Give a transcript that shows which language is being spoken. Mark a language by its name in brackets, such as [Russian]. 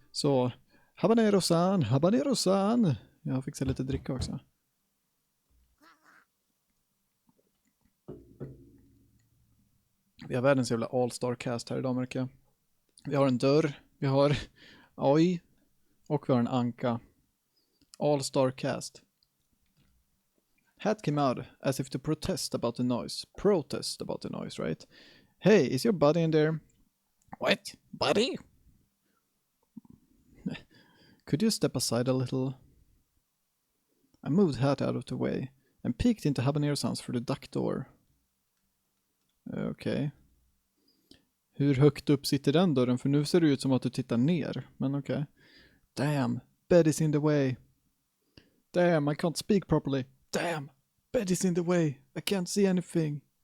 [Swedish] Så, habanero-san, habanero-san. Jag har fixat lite dricka också. Vi har världens jävla all-star-cast här idag, märker jag. Vi har en dörr, vi har oj och vi har en anka. All-star-cast. [English] Hat came out as if to protest about the noise. Protest about the noise, right? Hey, is your buddy in there? What? Buddy? Could you step aside a little? I moved Hat out of the way and peeked into Habanero-sans through the duck door. [Swedish] Okej. Hur högt upp sitter den dörren? För nu ser det ut som att du tittar ner. Men okej. [English] Damn, bed is in the way. Damn, I can't speak properly. Damn, bed is in the way. I can't see anything.